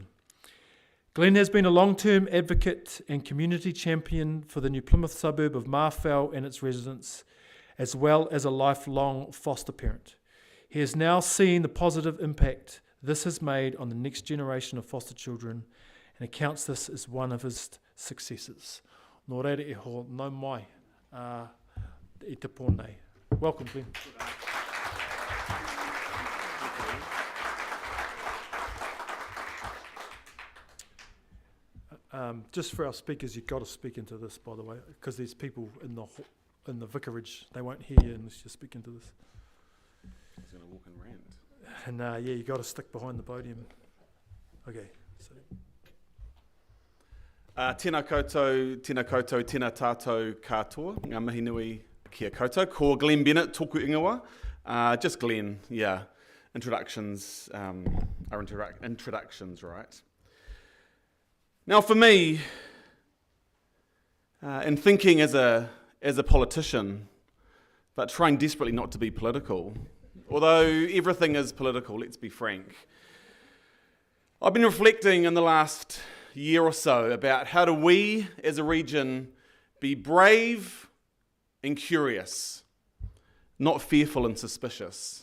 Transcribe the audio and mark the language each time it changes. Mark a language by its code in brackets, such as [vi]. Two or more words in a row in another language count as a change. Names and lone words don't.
[en] Glenn has been a long-term advocate and community champion for the New Plymouth suburb of Marfell and its residents, as well as a lifelong foster parent. He has now seen the positive impact this has made on the next generation of foster children and accounts this as one of his successes. [mi] Nō reira e ho nau mai i te pōnei. [en] Welcome, Glenn. Just for our speakers, you've got to speak into this, by the way, because there's people in the vicarage. They won't hear you unless you speak into this. He's going to walk and rant. And yeah, you've got to stick behind the podium. Okay. So. [mi] Tēnā koutou, tēnā tātou katoa, ngā mihi nui kia koutou. Ko Glenn Bennett, tōku ingoa. [en] Just Glenn, yeah. Introductions are introductions, right? Now for me, in thinking as a politician, but trying desperately not to be political, although everything is political, let's be frank, I've been reflecting in the last year or so about how do we as a region be brave and curious, not fearful and suspicious.